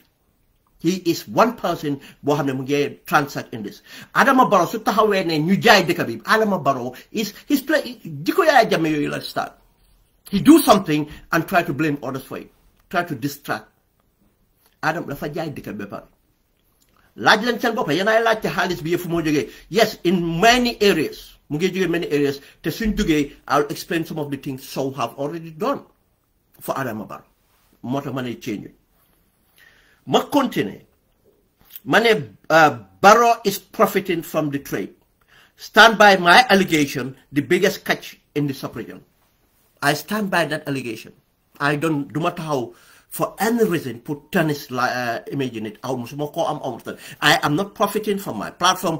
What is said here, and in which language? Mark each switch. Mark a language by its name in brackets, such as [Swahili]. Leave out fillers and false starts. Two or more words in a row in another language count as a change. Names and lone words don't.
[English] He is one person who transact in this. Adama Barrow, Adama Barrow he's playing. Start. He do something and try to blame others for it. Try to distract. [Wolof] Adam dafa jaay dëkk ba pare. Laaj leen seen bopp yéen ay laaj te xaalis bi yëfu moo jógee. [English] Yes, in many areas. [Wolof] Mu ngi jógee [English] many areas. [Wolof] Te suñ jógee, [English] I'll explain some of the things Sowe have already done for Adama Barrow. [Wolof] Moo tax ma ne change. Ma continue. [English] Mane Barrow is profiting from the trade. Stand by my allegation, the biggest catch in the sub-region. I stand by that allegation. I don't, no matter how, for any reason, put tennis, imagine it, I am not profiting from my platform.